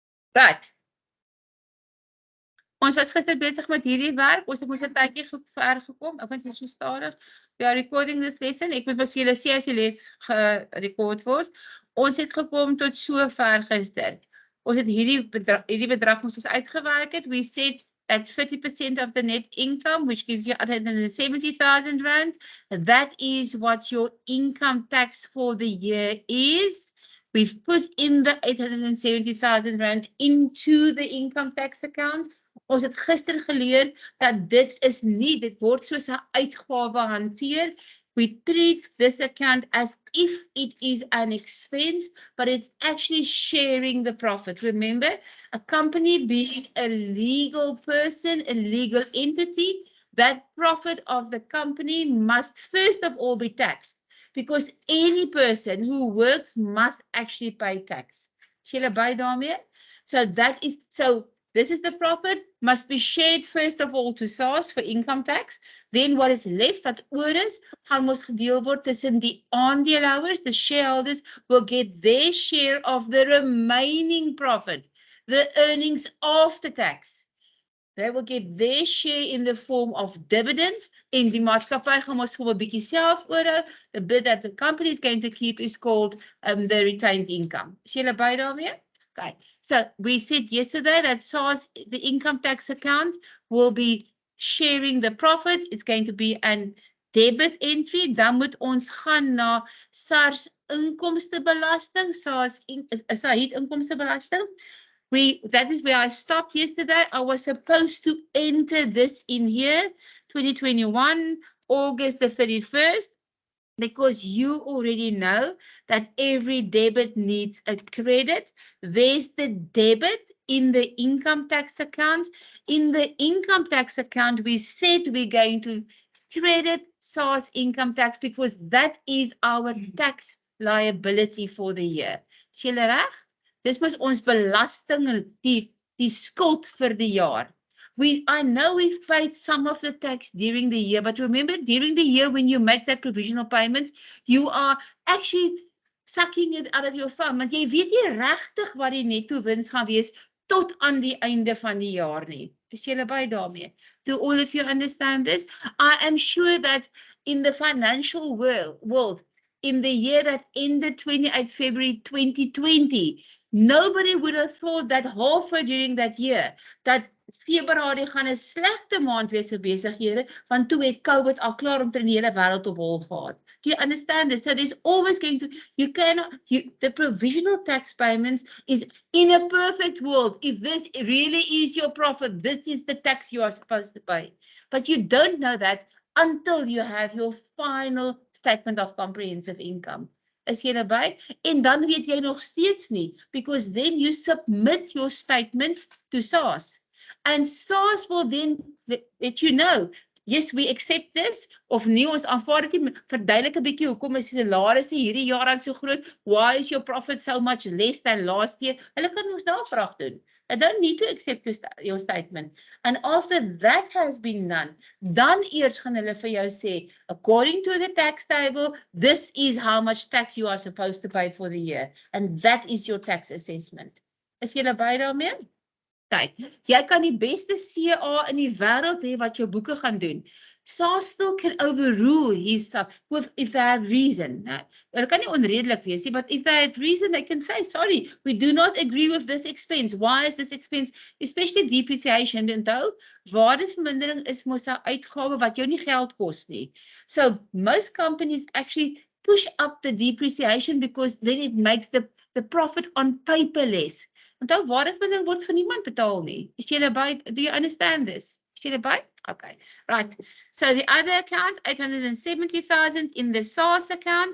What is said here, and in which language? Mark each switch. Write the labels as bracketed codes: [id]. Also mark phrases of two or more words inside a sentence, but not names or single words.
[en] Right. [af] Ons was gister besig met hierdie werk. Ons het mos 'n tydjie ver gekom. Ek was net so stadig. [en] We are recording this lesson. [af] Ek moet mos vir julle sê as die les gerekord word. Ons het gekom tot so ver gister. Ons het hierdie bedrag moes ons uitgewerk het. [en] We said that's 50% of the net income, which gives you 870,000 rand. That is what your income tax for the year is. We've put in the 870,000 rand into the income tax account. [af] Ons het gister geleer dat dit word soos 'n uitgawe hanteer. [en] We treat this account as if it is an expense, but it's actually sharing the profit. Remember, a company being a legal person, a legal entity, that profit of the company must first of all be taxed, because any person who works must actually pay tax. [af] Is julle by daarmee? [en] So this is the profit, must be shared first of all to SARS for income tax. Then what is left, [af] wat oor is, gaan mos gedeel word tussen die aandeelhouers. [en] The shareholders will get their share of the remaining profit, the earnings after tax. They will get their share in the form of dividends. [af] En die maatskappy gaan mos gewoon 'n bietjie self oorhou. [en] The bit that the company is going to keep is called the retained income. [af] Is julle by daarmee? [en] Okay, so we said yesterday that SARS, the income tax account, will be sharing the profit. It's going to be an debit entry. [af] Dan moet ons gaan na SARS inkomstebelasting, SARS inkomstebelasting. [en] That is where I stopped yesterday. I was supposed to enter this in here, 2021, August the 31st. Because you already know that every debit needs a credit. There's the debit in the income tax account. In the income tax account, we said we're going to credit SARS income tax because that is our tax liability for the year. [af] Is julle reg? Dis mos ons belasting, die skuld vir die jaar. [en] I know we've paid some of the tax during the year, but remember, during the year when you make that provisional payments, you are actually sucking it out of your fund. [af] Want jy weet nie regtig wat die netto wins gaan wees tot aan die einde van die jaar nie. Is julle by daarmee? [en] Do all of you understand this? I am sure that in the financial world, in the year that ended 28 February 2020, nobody would have thought that halfway during that year, that [af] Februarie gaan 'n slegte maand wees vir besighede, want toe het COVID al klaar om die hele wêreld op hol gehad. [en] Do you understand this? So there's always going to, the provisional tax payments is in a perfect world. If this really is your profit, this is the tax you are supposed to pay. But you don't know that until you have your final statement of comprehensive income. [af] Is jy by? En dan weet jy nog steeds nie, [en] because then you submit your statements to SARS. And SARS will then let you know, yes, we accept this, [af] of nie, ons aanvaar dit nie, verduidelik 'n bietjie, hoekom is die salarisse hierdie jaar aan so groot, [en] why is your profit so much less than last year? [af] Hulle kan ons navraag doen. [en] They don't need to accept your statement. And after that has been done, [af] dan eers gaan hulle vir jou sê, [en] according to the tax table, this is how much tax you are supposed to pay for the year. And that is your tax assessment. [af] Is julle by daarmee? Kyk, jy kan die beste CA in die wêreld hê wat jou boeke gaan doen. [en] SARS still can overrule his stuff if they have reason. [af] Hulle kan nie onredelik wees nie, [en] but if they have reason, they can say, sorry, we do not agree with this expense. Why is this expense, especially depreciation, [af] onthou, waardevermindering is mos 'n uitgawe wat jou nie geld kos nie. [en] So most companies actually push up the depreciation because then it makes the profit on paper less. [af] Onthou, waardevermindering word vir niemand betaal nie. Is julle by? [en] Do you understand this? [af] Is julle by? [en] Okay, right. So the other account, 870,000 in the SARS account.